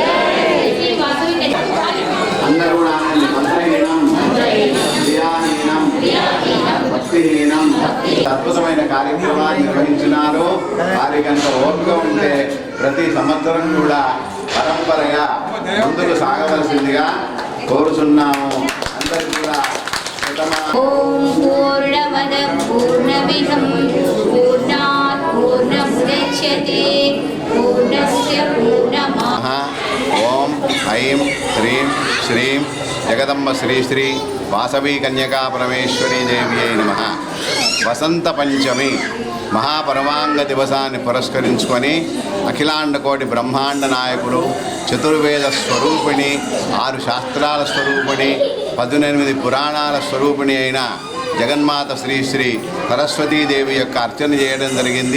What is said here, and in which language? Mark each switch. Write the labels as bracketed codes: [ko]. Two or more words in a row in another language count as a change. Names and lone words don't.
[te] श्री वासवी అందరూ కూడా మంత్రహీనం క్రియాహీనం భక్తిహీనం అద్భుతమైన కార్యక్రమాన్ని నిర్వహించినారు. వారికి అంత ఓపిక ఉంటే ప్రతి సంవత్సరం కూడా పరంపరగా ముందుకు సాగవలసిందిగా కోరుచున్నాము. అందరికీ కూడా [sa] ओम पूर्णमद पूर्णमिदं पूर्णात् पूर्णमुदच्यते पूर्णस्य पूर्णमादाय। ఓం ఐం హ్రీం శ్రీం జగదంబ శ్రీ శ్రీ వాసవి కన్యకా పరమేశ్వరీ దేవ్యై నమః. [te] వసంత పంచమి మహాపరమాంగ దివసాన్ని పురస్కరించుకొని అఖిలాండ కోటి బ్రహ్మాండ నాయకుడు, చతుర్వేద స్వరూపిణి, 6 శాస్త్రాల స్వరూపిణి, 18 పురాణాల స్వరూపిణి అయిన జగన్మాత శ్రీ శ్రీ సరస్వతీదేవి యొక్క అర్చన చేయడం జరిగింది.